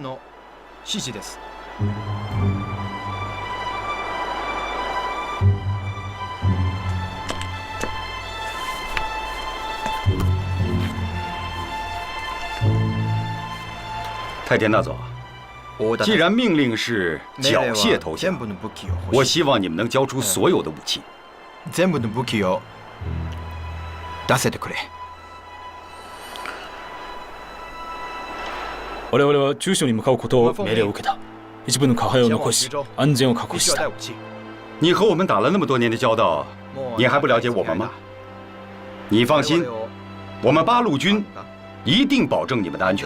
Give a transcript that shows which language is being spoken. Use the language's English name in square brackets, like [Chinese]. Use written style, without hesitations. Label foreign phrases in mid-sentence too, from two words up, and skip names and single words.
[Chinese] 太田大佐，既然命令是缴械投降，我希望你们能交出所有的武器。 [Japanese] 全部の武器を出せてくれ。我々は中所に向かうことを命令を受けた。一部の下派を残し、安全を確保した。 [Chinese] 你和我们打了那么多年的交道，你还不了解我们吗？你放心，我们八路军一定保证你们的安全。